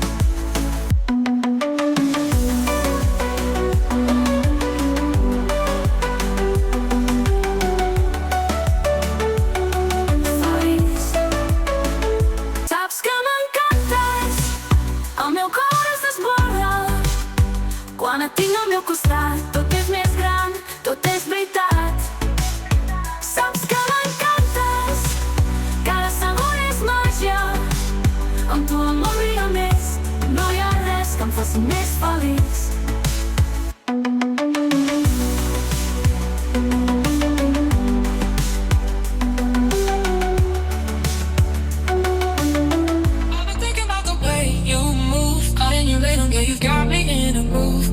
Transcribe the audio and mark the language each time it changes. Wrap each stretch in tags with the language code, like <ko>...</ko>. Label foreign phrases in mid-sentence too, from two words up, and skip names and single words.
<ca>Saps que m'encantes, el meu cor es desborda quan et tinc al meu costat. Tot és més gran, tot és veritat. Saps que m'encantes, cada segon és màgia. Amb tu el món brilla més, no hi ha res que em faci més feliç.</ca> <en>I've been thinking about the way you move, calling you later, yeah, you've got me in a groove.</en>